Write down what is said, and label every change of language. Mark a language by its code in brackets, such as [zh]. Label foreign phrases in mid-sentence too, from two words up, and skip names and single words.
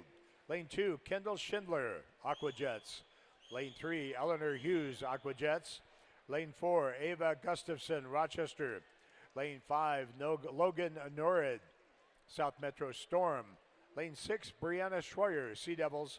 [en] Lane 2, Kendall Schindler, Aquajets. Lane 3, Eleanor Hughes, Aquajets. Lane 4, Ava Gustafson, Rochester. Lane 5, Logan Norrid, South Metro Storm. Lane 6, Brianna Schroyer, Sea Devils.